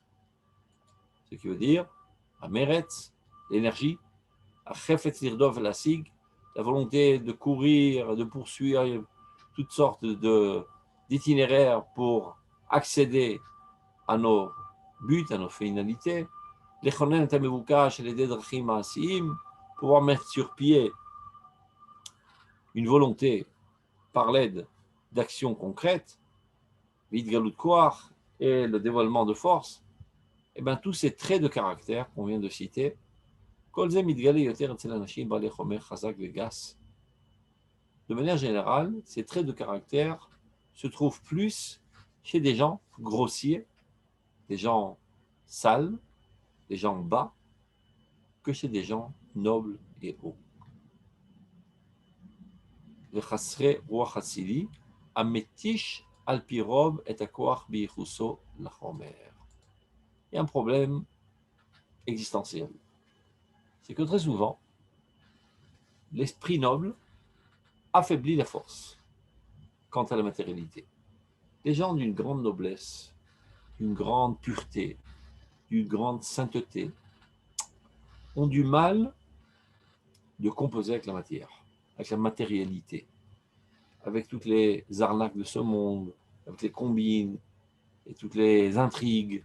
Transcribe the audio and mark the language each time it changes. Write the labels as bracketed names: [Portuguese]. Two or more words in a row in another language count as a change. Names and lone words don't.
[French] Ce qui veut dire, à Meretz, l'énergie, à [Hebrew] חפץ לרדוף להשיג, [French] la volonté de courir, de poursuivre toutes sortes d'itinéraires pour accéder à nos buts, à nos finalités, pouvoir mettre sur pied une volonté par l'aide d'actions concrètes, et le dévoilement de force, et bien tous ces traits de caractère qu'on vient de citer, [Hebrew] כל זה מתגלה יותר אצל אנשים בעלי חומר חזק וגס. De manière générale, ces traits de caractère se trouvent plus chez des gens grossiers, des gens sales, des gens bas, que chez des gens nobles et hauts. וחסרי רוח אצילי, המתיש על פי רוב את הכוח בייחוסו לחומר. [French] Il y a un problème existentiel. C'est que très souvent, l'esprit noble affaiblit la force quant à la matérialité. Les gens d'une grande noblesse, d'une grande pureté, d'une grande sainteté, ont du mal de composer avec la matière, avec la matérialité, avec toutes les arnaques de ce monde, avec les combines et toutes les intrigues.